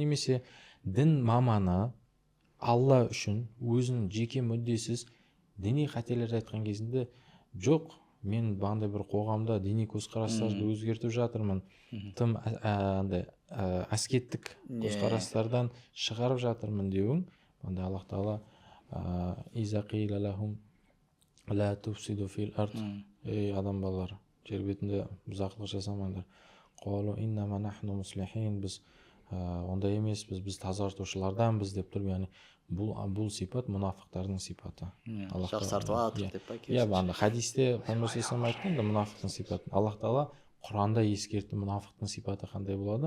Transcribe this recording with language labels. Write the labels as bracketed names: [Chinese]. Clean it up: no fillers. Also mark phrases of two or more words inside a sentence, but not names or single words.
[Kazakh] Немесе дін маманы Алла үшін өзінің жеке мүддесіз діни қателерді айтқан кезінде жоқ, мен бағандай бір қоғамда діни көзқарастарды өзгертіп жатырмын, тым андай аскеттік көзқарастардан шығарып жатырмын деуің, онда Аллах тағала [Arabic] إذا قيل لهم لا تفسدوا في الأرض, [Kazakh] ей адам балалары, жер бетінде бұзақылық жасамаңдар, [Arabic] قالوا إنما نحن مصلحون, [Kazakh] біз ондай емеспіз, біз тазартушыларданбыз деп тұр. Яғни бұл сипат мұнафықтардың сипаты. Жақсартып жатыр деп па? Иә, анда хадисте Пайғамбар саллаллаху айтқан да мұнафықтың сипатын. Аллах тағала Құранда ескертті, мұнафықтың сипаты қандай болады?